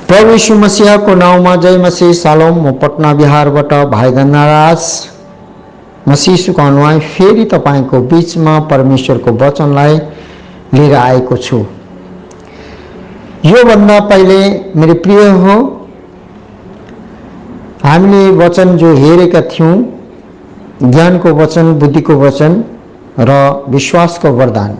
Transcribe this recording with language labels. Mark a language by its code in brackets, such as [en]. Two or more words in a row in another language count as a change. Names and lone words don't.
[hi] प्रभु यीशु मसीह को नाम में जय मसीह सालोम। [ne] म पटना बिहारबाट भाई धनराज मसीह अनुयायी फेरि तपाईको बीचमा परमेश्वरको वचनलाई लिएर आएको छु। यो भन्दा पहिले मेरो प्रिय हो, हामीले वचन जो हेरेका थियौं, ज्ञानको वचन, बुद्धिको वचन र विश्वासको वरदान।